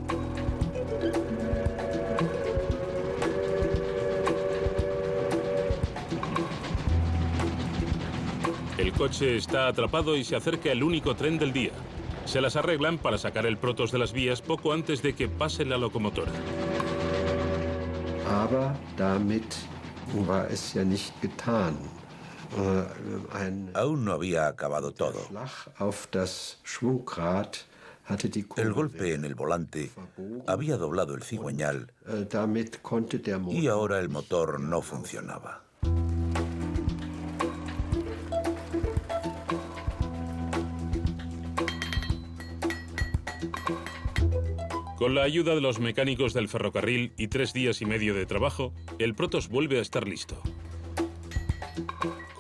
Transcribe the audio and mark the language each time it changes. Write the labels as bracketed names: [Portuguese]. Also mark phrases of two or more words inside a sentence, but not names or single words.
[Spanish] El coche está atrapado y se acerca el único tren del día. Se las arreglan para sacar el Protos de las vías poco antes de que pase la locomotora. [German] Aber damit war es ja nicht getan. [Spanish] Aún no había acabado todo. El golpe en el volante había doblado el cigüeñal y ahora el motor no funcionaba. Con la ayuda de los mecánicos del ferrocarril y 3 días y medio de trabajo, el Protos vuelve a estar listo.